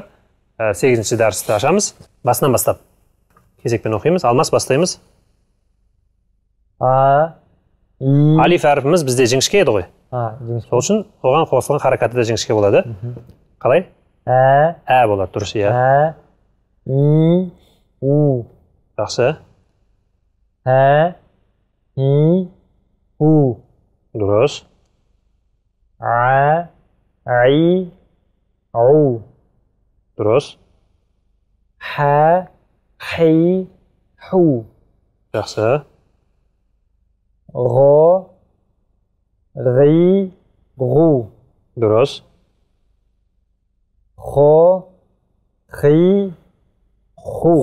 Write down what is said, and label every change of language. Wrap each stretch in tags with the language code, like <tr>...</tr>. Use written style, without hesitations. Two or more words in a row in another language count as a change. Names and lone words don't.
<kk>8-ші дәрісті ашамыз. Басынан бастап кезекпен оқимыз. Алмас, бастаймыз.</kk> <ar>А, и.</ar> <kk>Алиф әріпіміз бізде жіңішке еді ғой. Жіңішке. Сол үшін оған қосылған харакаты да жіңішке болады. Қалай? Ә болады, дұрыс, иә.</kk> <ar>А, и, у.</ar> <kk>Жақсы.</kk> <ar>А, и, у.</ar> <kk>Дұрыс.</kk> <ar>А, и, у.</ar> <kk>Дұрыс.</kk> <ar>Ха, хи, ху.</ar> <kk>Жақсы.</kk> <ar>Ро, ри, ру.</ar> <kk>Дұрыс.</kk> <ar>Хо, хи, ху.</ar>